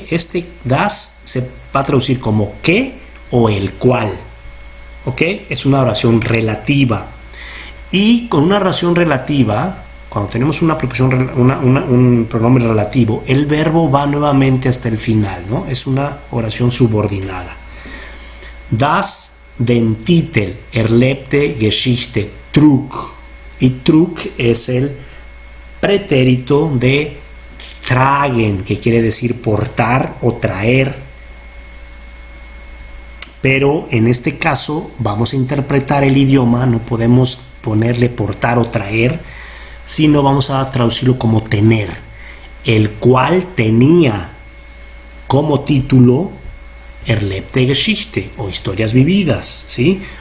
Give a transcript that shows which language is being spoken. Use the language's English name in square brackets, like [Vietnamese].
[Spanish] Este das se va a traducir como que o el cual. ¿Ok? Es una oración relativa. Y con una oración relativa, cuando tenemos una preposición, un pronombre relativo, el verbo va nuevamente hasta el final, ¿no? Es una oración subordinada. [German] Das den Titel erlebte Geschichte trug. [Spanish] Y trug es el pretérito de tragen, que quiere decir portar o traer. Pero en este caso vamos a interpretar el idioma, no podemos ponerle portar o traer, sino vamos a traducirlo como tener, el cual tenía como título Erlebte Geschichte, o Historias Vividas, ¿sí?